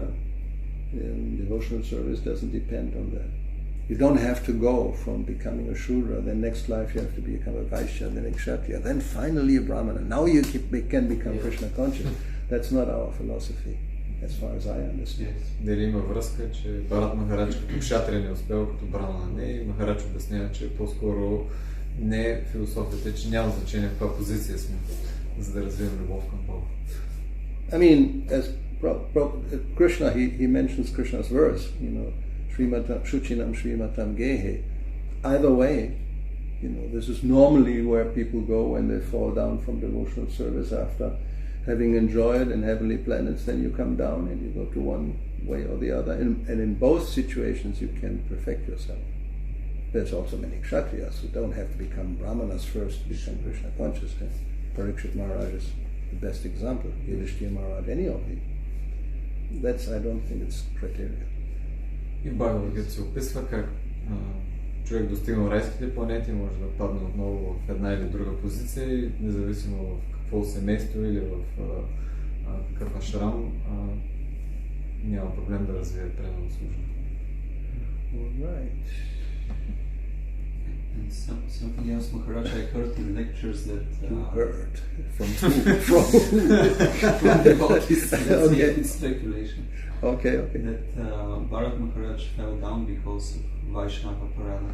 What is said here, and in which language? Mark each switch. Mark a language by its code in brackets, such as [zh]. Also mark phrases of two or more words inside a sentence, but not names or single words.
[en] Devotional service doesn't depend on that. You don't have to go from becoming a Shudra, then next life you have to become a Vaishya, then a Kshatriya, then finally a Brahmana. Now you can become Krishna conscious. That's not our philosophy, as far as I understand. [bg] Дали има връзка, че Бхарат Махарадж като Кшатрия не успел, като Брамана не, и Махарадж обяснява, че по-скоро не философията, че няма значение в каква позиция сме, за да развием любов към Бога. [en] As Krishna, he mentions Krishna's verse, [sa] शुचीनां श्रीमतां गेहे. [en] Either way, this is normally where people go when they fall down from devotional service after having enjoyed in heavenly planets. Then you come down and you go to one way or the other. And in both situations you can perfect yourself. There's also many Kshatriyas who don't have to become Brahmanas first to become Krishna conscious. Parikshit Maharaj is the best example. Yudhishthira Maharaj, any of them. I don't think it's criteria. [bg] И Бхагавад се описва как човек достигнал райските планети, може да падне отново в една или друга позиция и независимо в какво семейство или в какъв ашрам, няма проблем да развие предано служба. [en] Right. And something else, Maharaj, I heard in lectures that... You heard? From devotees, it's speculation. Okay. That Bharat Maharaj fell down because of [sa] वैष्णव अपराध.